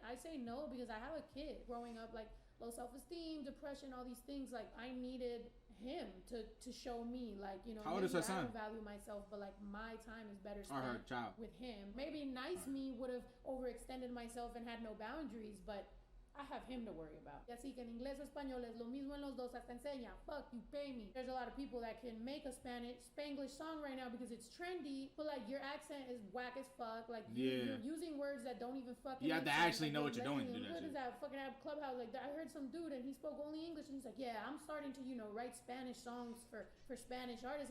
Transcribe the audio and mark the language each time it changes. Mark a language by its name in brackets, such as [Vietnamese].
[English] I say no because I have a kid growing up, like low self-esteem, depression, all these things. Like I needed him to show me, like, you know, how old is her son? I don't value myself, but like my time is better or her spent child with him. Maybe nice me would have overextended myself and had no boundaries, but I have him to worry about. [Spanish] Así que en inglés o español es lo mismo en los dos, hasta enseña. [English] Fuck, you pay me. There's a lot of people that can make a Spanglish song right now because it's trendy, but like your accent is whack as fuck. Like you're using words that don't even fucking. You have to actually know what you're doing to do that shit. What is that fucking app Clubhouse? Like I heard some dude and he spoke only English and he's like, yeah, I'm starting to, you know, write Spanish songs for Spanish artists.